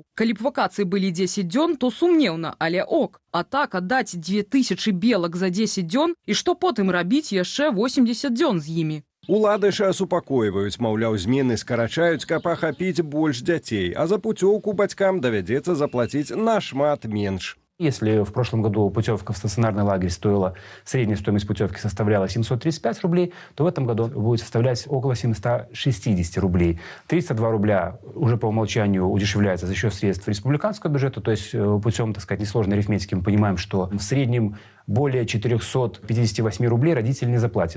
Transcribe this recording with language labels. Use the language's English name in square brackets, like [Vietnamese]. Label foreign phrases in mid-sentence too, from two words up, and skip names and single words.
[Belarusian] Калі б вакацыі былі 10 дзён, то сумнеўна, але ок. А так аддаць 2000 белак за 10 дзён і што потым рабіць яшчэ 80 дзён з імі. Улады ж супакойваюць, маўляў, змены скарачаюць, каб ахапіць больш дзяцей, а за пуцёўку бацькам давядзецца заплаціць нашмат менш. [Russian] Если в прошлом году путевка в стационарный лагерь стоила, средняя стоимость путевки составляла 735 рублей, то в этом году будет составлять около 760 рублей. 302 рубля уже по умолчанию удешевляется за счет средств республиканского бюджета, то есть путем, так сказать, несложной арифметики мы понимаем, что в среднем более 458 рублей родитель не заплатит.